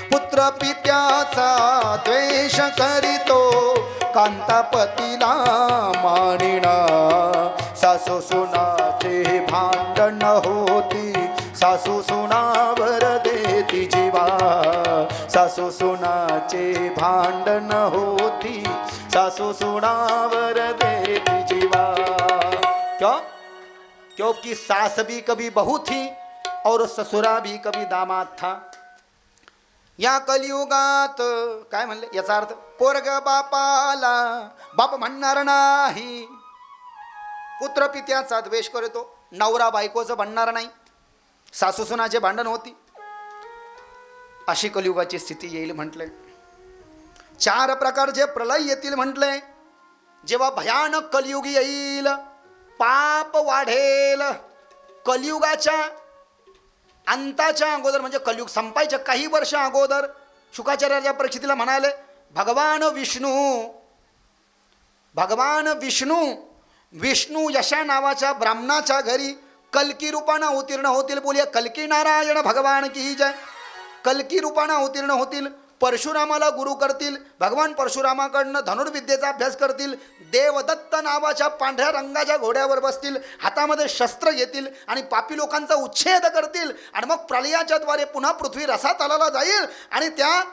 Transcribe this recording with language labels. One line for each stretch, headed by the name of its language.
Marathi: पुत्र पित्याचा द्वेष करीतो, कांतापतीला मानिना, सासू सुनाचे भांडण होती, सासू सुनावर देती जीवा, सासू सुनाचे भांडण होती, सासू सुनावर देती जीवा.
Hindi: क्यों? क्योंकि सास भी कभी बहू थी और ससुरा भी कभी दामाद था.
Marathi: या कलियुगात काय म्हणले, याचा अर्थ पोरग बापाला बाप म्हणणार नाही, पुत्र पित्याचा द्वेष करतो, नवरा बायकोचं म्हणणार नाही, सासू सुनाचे भांडण होती, अशी कलियुगाची स्थिती येईल म्हटलंय. 4 प्रकारचे प्रलय येतील म्हटलंय. जेव्हा भयानक कलियुग येईल, पाप वाढेल. कलियुगाच्या अंताच्या अगोदर म्हणजे कलियुग संपायच्या काही वर्ष अगोदर शुकाचार्याच्या परिस्थितीला म्हणाले, भगवान विष्णू यशा नावाच्या ब्राह्मणाच्या घरी कल्की रूपानं अवतीर्ण होतील.
Hindi: बोलिया कल्की नारायण भगवान की जय.
Marathi: कल्की रूपानं अवतीर्ण होतील, परशुरामाला गुरु करतील, भगवान परशुरामाकडनं धनुर्विद्येचा अभ्यास करतील, देवदत्त नावाच्या पांढऱ्या रंगाच्या घोड्यावर बसतील, हातामध्ये शस्त्र येतील आणि पापी लोकांचा उच्छेद करतील, आणि मग प्रलयाच्या द्वारे पुन्हा पृथ्वी रसातलाला जाईल, आणि त्या